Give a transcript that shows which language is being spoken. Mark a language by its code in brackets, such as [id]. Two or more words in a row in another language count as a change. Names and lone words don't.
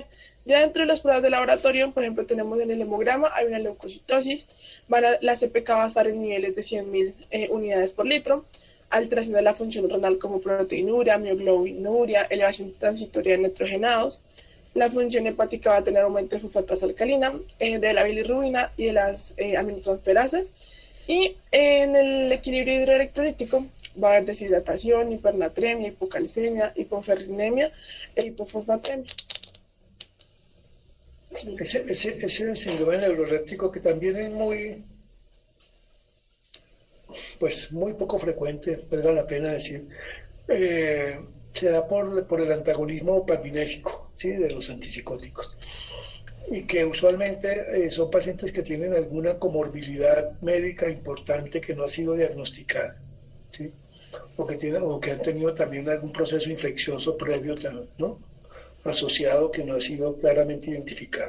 [es] Ya dentro de las pruebas de laboratorio, por ejemplo, tenemos en el hemograma, hay una leucocitosis, la CPK va a estar en niveles de 100.000 unidades por litro, alteración de la función renal como proteinuria, mioglobinuria, elevación transitoria de nitrogenados. La función hepática va a tener aumento de fosfatasa alcalina, de la bilirrubina y de las aminotransferasas. Y en el equilibrio hidroelectrolítico va a haber deshidratación, hipernatremia, hipocalcemia, hipoferrinemia e hipofosfatemia. Sí. Ese síndrome neuroléptico, que también es muy poco frecuente, valga la pena decir, se da por el antagonismo dopaminérgico, ¿sí?, de los antipsicóticos, y que usualmente son pacientes que tienen alguna comorbilidad médica importante que no ha sido diagnosticada, ¿sí?, o que han tenido también algún proceso infeccioso previo, ¿no?, asociado, que no ha sido claramente identificado.